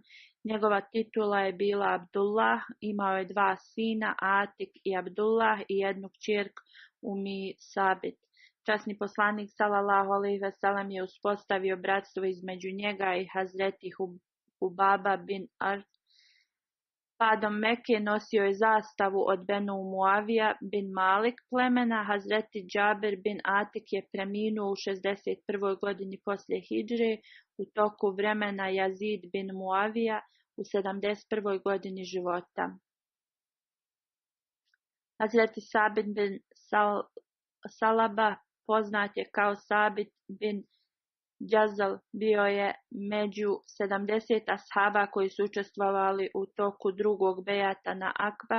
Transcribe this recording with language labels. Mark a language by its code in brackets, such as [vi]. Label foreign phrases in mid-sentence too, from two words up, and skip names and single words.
[bs] Njegova titula je bila Abdullah, imao je 2 sina, Atik i Abdullah, i jednu kćerku Umi Sabit. Časni poslanik [ar] صلى الله عليه وسلم [bs] je uspostavio bratstvo između njega i Hazreti Hubaba bin Art. Padom Mekke nosio je zastavu od Benu Muavija bin Malik plemena. Hazreti Džaber bin Atik je preminuo u 61. godini poslije hidžre u toku vremena Yazid bin Muavija u 71. godini života. Hazreti Sabit bin Salaba, poznat je kao Sabit bin Džazal bio je među 70 ashaba koji su učestvovali u toku drugog bejata na Akba.